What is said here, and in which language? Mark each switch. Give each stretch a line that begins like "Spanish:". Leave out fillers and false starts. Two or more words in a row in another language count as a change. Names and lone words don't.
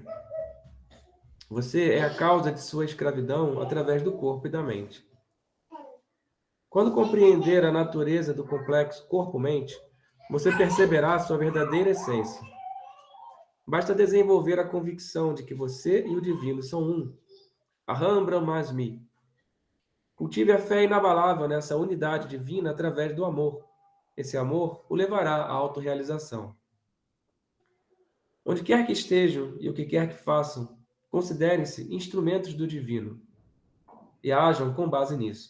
Portuguese: Você é a causa de sua escravidão através do corpo e da mente. Quando compreender a natureza do complexo corpo-mente, você perceberá sua verdadeira essência. Basta desenvolver a convicção de que você e o divino são um.
Sanskrit: Aham Brahmasmi.
Portuguese: Cultive a fé inabalável nessa unidade divina através do amor. Esse amor o levará à autorrealização. Onde quer que estejam e o que quer que façam, considerem-se instrumentos do divino e ajam com base nisso.